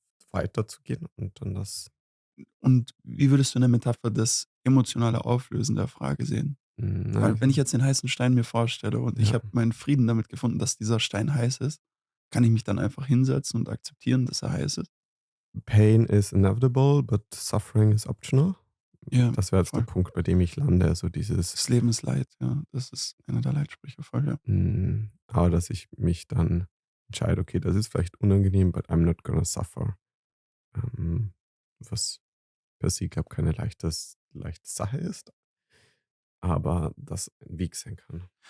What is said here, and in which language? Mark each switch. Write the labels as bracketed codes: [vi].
[de] weiterzugehen und dann das Und wie würdest du in der Metapher das emotionale Auflösen der Frage sehen? na Weil wenn ich jetzt den heißen Stein mir vorstelle und ich ja. habe meinen Frieden damit gefunden, dass dieser Stein heiß ist, kann ich mich dann einfach hinsetzen und akzeptieren, dass er heiß ist? [en] Pain is inevitable, but suffering is optional. [de] Ja, Das wäre jetzt der voll. Punkt, bei dem ich lande, so dieses, Das Leben ist Leid, ja. Das ist einer der Leitsprüche, voll, ja. aber dass ich mich dann entscheide: „Okay, das ist vielleicht unangenehm, [en] but I'm not gonna suffer." [de] Was per se, glaube keine leichte Sache ist, aber das ein Weg sein kann.